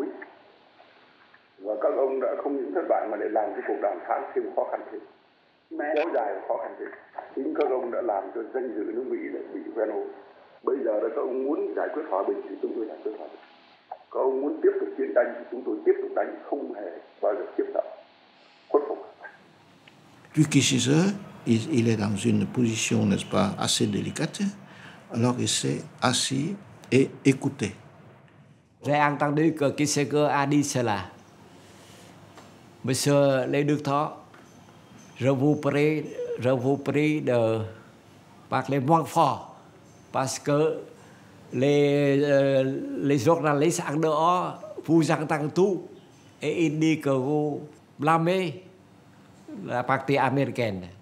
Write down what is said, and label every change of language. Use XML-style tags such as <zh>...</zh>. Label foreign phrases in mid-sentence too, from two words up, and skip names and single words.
<vi>Và các ông đã không những thất bại mà để làm cái cuộc đàm phán thêm khó khăn thêm, kéo dài và khó khăn thêm. Chính các ông đã làm cho danh dự nước Mỹ đã bị ven hồ. Bây giờ là các ông muốn giải quyết hòa bình thì chúng tôi giải quyết hòa bình. Các ông muốn tiếp tục chiến tranh thì chúng tôi tiếp tục đánh, không hề bao giờ tiếp tục khuất phục.</vi> <fr>Kissinger, il est dans une position, n'est-ce pas, assez délicate. Alors il s'est assis et écouté. J'ai entendu que Kissinger a dit cela. Monsieur les deux Thọ, je vous prie de parler moins fort parce que les journalistes en dehors vous entendent tout et ils disent que vous blâmez la partie américaine.</fr>